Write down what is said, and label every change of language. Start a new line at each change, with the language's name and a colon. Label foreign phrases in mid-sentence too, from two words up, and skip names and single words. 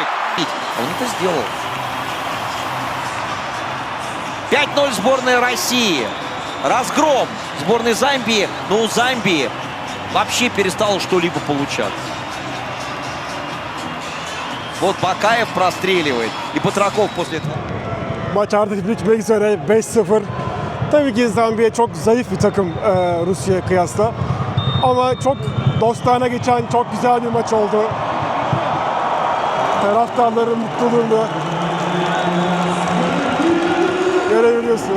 Russian: Он это сделал. 5-0 сборная России. Разгром сборной Замбии, но у Замбии вообще перестало что-либо получаться. Вот Бакаев простреливает, и Батраков после этого.
Turkish: Maç artık bitmek üzere, 5-0. Tabii ki Zambiya çok zayıf bir takım Rusya'ya kıyasla. Ama çok dostane geçen çok güzel bir maç oldu. Taraftarların mutluluğunu görebiliyorsunuz.